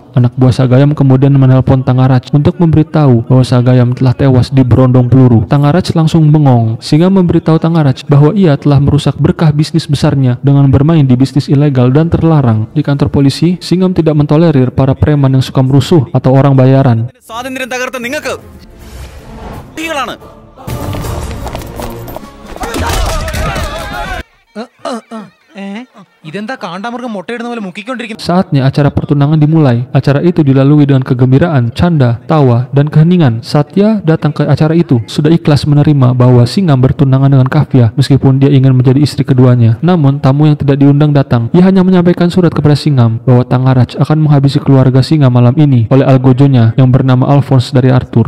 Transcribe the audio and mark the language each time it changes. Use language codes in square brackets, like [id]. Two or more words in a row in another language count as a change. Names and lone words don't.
[id] Anak buah Sagayam kemudian menelpon Tangaraj untuk memberitahu bahwa Sagayam telah tewas di berondong peluru. Tangaraj langsung bengong. Singham memberitahu Tangaraj bahwa ia telah merusak berkah bisnis besarnya dengan bermain di bisnis ilegal dan terlarang. Di kantor polisi, Singham tidak mentolerir para preman yang suka merusuh atau orang bayaran. [ml] സ്വാതന്ത്ര്യം തകർത്ത നിങ്ങൾക്ക് കുട്ടികളാണ്. ഇതെന്താ കാണ്ടാമൃഗം മുട്ടയിടുന്ന പോലെ മുക്കിക്കൊണ്ടിരിക്കുന്നു. [id] Saatnya acara pertunangan dimulai. Acara itu dilalui dengan kegembiraan, canda, tawa, dan keheningan. Satya datang ke acara itu sudah ikhlas menerima bahwa Singham bertunangan dengan Kavya meskipun dia ingin menjadi istri keduanya. Namun tamu yang tidak diundang datang. Ia hanya menyampaikan surat kepada Singham bahwa Tangaraj akan menghabisi keluarga Singham malam ini oleh algojonya yang bernama Alphonse dari Arthur.